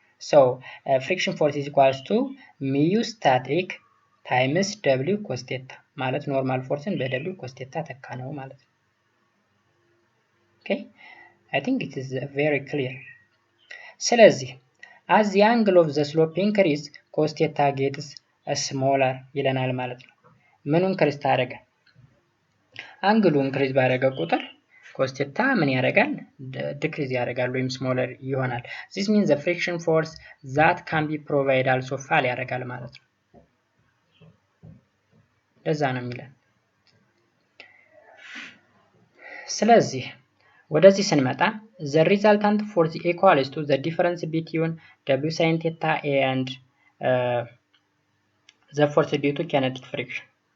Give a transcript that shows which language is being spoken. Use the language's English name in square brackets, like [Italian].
[English] So friction force is equals to mu static times w cos theta [Amharic] ማለት ኖርማል ፎርስን በw cos theta ተካ ነው ማለት ነው። [English] Okay, I think it is very clear. ስለዚህ as the angle of the slope increase cos theta gets smaller [Amharic] ይለናል ማለት ነው። ምኑን ኢንክሪዝ ታደርገ? አንግሉ ኢንክሪዝ ባደረገ ቁጥር cos theta ምን ያደርጋል? ዲክሪዝ ያደርጋል ወይም ስሞለር ይሆናል። [English] this means the friction force that can be provided also fall [Amharic] ያደርጋል ማለት ነው። ለዛ ነው የሚለን። ስለዚህ ወደዚህ ስንመጣ [English] the resultant force equals to the difference between w sin theta and the force due to kinetic friction.